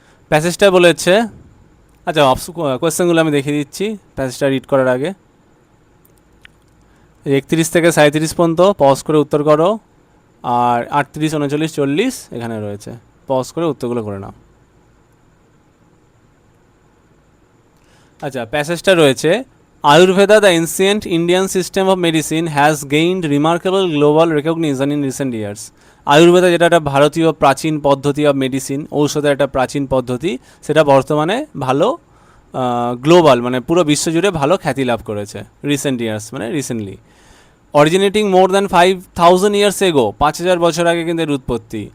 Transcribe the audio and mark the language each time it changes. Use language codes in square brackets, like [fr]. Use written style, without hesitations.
[bn] প্যাসেজটা বলেছে, আচ্ছা কোয়েশ্চেনগুলো আমি দেখিয়ে দিচ্ছি প্যাসেজটা রিড করার আগে। 31 থেকে 37 পর্যন্ত পজ করে উত্তর করো, আর 38, 39, 40 এখানে রয়েছে, পজ করে উত্তরগুলো করে নাও। আচ্ছা, প্যাসেজটা রয়েছে, [en] Ayurveda, the ancient Indian system of medicine, has gained remarkable global recognition in recent years. [bn] Ayurveda যেটা একটা ভারতীয় প্রাচীন পদ্ধতি অফ মেডিসিন, ঔষধের একটা প্রাচীন পদ্ধতি, সেটা বর্তমানে ভালো গ্লোবাল মানে পুরো বিশ্বজুড়ে ভালো খ্যাতি লাভ করেছে রিসেন্ট ইয়ার্স, মানে recently. [en] originating more than 5000 years ago, [bn] 5000 বছর আগে কিন্তু এর উৎপত্তি।